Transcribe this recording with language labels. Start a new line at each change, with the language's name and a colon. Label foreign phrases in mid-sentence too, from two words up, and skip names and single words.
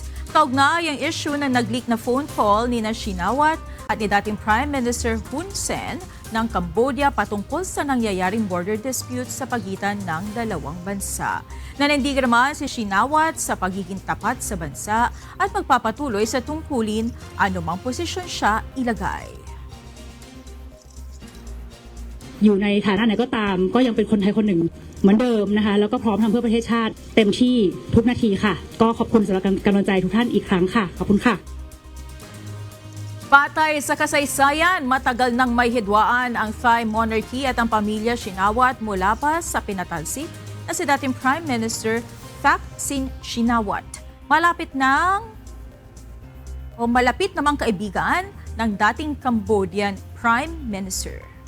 Filipino: Kaugnay ang issue na nag-leak na
English: phone call
Filipino: ni Shinawat at ni dating
English: Prime Minister
Filipino: Hun Sen ng Cambodia patungkol sa nangyayaring
English: border dispute
Filipino: sa pagitan ng dalawang bansa. Nanindigan naman si Shinawat sa pagiging tapat sa bansa at magpapatuloy sa tungkulin anumang posisyon siya ilagay.
Thai: อยู่ในฐานะไหนก็ตามก็ยังเป็นคนไทยคนหนึ่งเหมือนเดิมนะคะแล้วก็พร้อมทำเพื่อประเทศชาติเต็มที่ทุกนาทีค่ะก็ขอบคุณสำหรับกำลังใจทุกท่านอีกครั้งค่ะขอบคุณค่ะ
Filipino: Patay sa kasaysayan, matagal nang may hidwaan ang
English: Thai monarchy
Filipino: at ang pamilya Shinawat mula pa sa pinatalsik na si dating
English: Prime Minister
Filipino: Thaksin Shinawat. Malapit namang kaibigan ng dating
English: Cambodian Prime Minister.